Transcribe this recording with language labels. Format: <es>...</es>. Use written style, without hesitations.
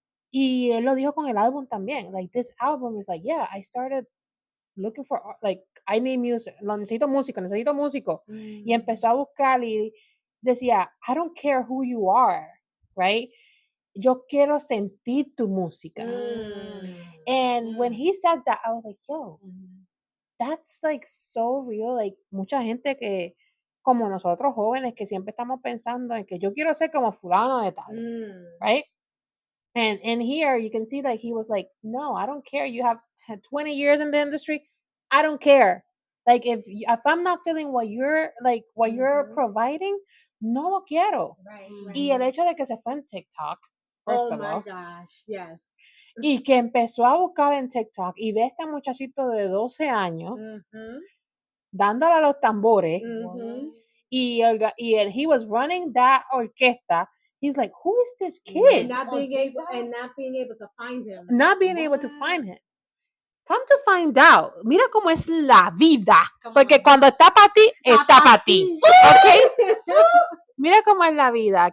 <es>Y él lo dijo con el álbum también,</es> <en>like this album is like, yeah, I started looking for like I need music,</en> <es>necesito músico, y empezó a buscar y decía,</es> <en>I don't care who you are, right?</en> <es>Yo quiero sentir tu música.</es> <en>And when he said that, I was like, yo, that's like so real.</en> <es>Like, mucha gente que, como nosotros jóvenes, que siempre estamos pensando en que yo quiero ser como fulano de tal, right?</es> <en>And here you can see that he was like, no, I don't care. You have 20 years in the industry. I don't care. Like if I'm not feeling what you're like, what you're providing,</en> <es>no lo quiero.</es> <en>Right.</en> <es>Y el hecho de que se fue en TikTok,</es> <en>first of all, Gosh, yes.</en> <es>y que empezó a buscar en TikTok y ve a este muchachito de 12 años dándole a los tambores y</es> <en>he was running that orquesta. He's like, who is this kid? And not being able to find him. Not being able to find him. Come to find out,</en> <es>mira cómo es la vida. Porque cuando está para ti, está para ti. ¿Ok? Mira cómo es la vida.</es>